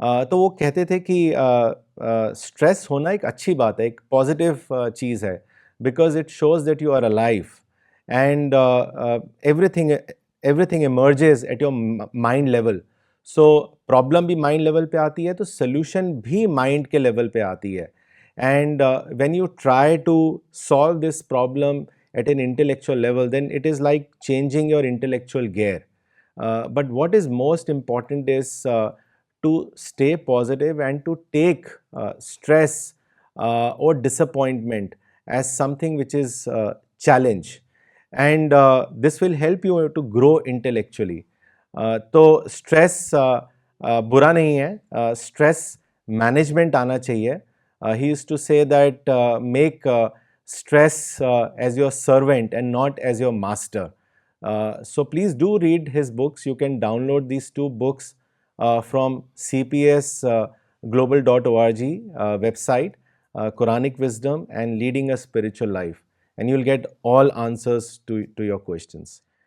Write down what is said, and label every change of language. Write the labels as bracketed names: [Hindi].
[Urdu] تو وہ کہتے تھے کہ اسٹریس ہونا ایک اچھی بات ہے, ایک پازیٹیو چیز ہے, [English] Because it shows that you are alive and every thing emerges at your mind level. [Urdu] So problem بھی مائنڈ لیول پہ آتی ہے تو سلیوشن بھی مائنڈ کے لیول پہ آتی ہے. [English] And when you try to solve this problem at an intellectual level, then it is like changing your intellectual gear. But what is most important is to stay positive and to take stress or disappointment as something which is challenge. And this will help you to grow intellectually. [Urdu] تو stress برا نہیں ہے, stress management آنا چاہیے. [English] He used to say that make stress as your servant and not as your master. So please do read his books. You can download these 2 books from cpsglobal.org website, Quranic Wisdom and Leading a Spiritual Life, and you'll get all answers to your questions.